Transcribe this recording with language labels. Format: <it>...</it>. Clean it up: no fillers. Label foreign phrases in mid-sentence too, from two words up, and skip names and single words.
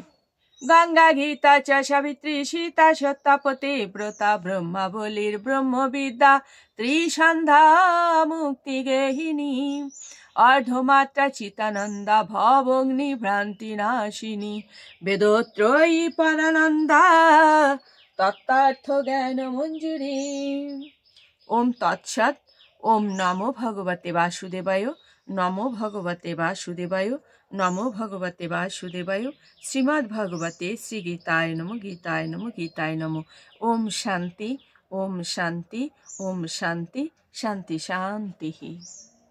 <sa>গঙ্গা গীতা চ সাবিত্রী সীতা সত্যাপতি ব্রতা ব্রহ্মাবলীর ব্রহ্মবিদ্যা ত্রিসন্ধ্যা মুক্তি গেহিনী অর্ধমাত্রা চিতানন্দা ভবগ্নি ভ্রান্তি নাশিনী বেদোত্রয়ী পরানন্দা তত্ত্বার্থ জ্ঞান মঞ্জুরি। ওম তৎসৎ। ওম নমো ভগবতে বাসুদেবায়। নমো ভগবতে বাসুদেবায়। নমো ভগবতে বাসুদেবায়। শ্রীমদ্ ভগবতে শ্রী গীতায় নমো গীতায় নমো গীতায় নমো। ওম শান্তি। ওম শান্তি। ওম শান্তি। শান্তি শান্তি।</sa>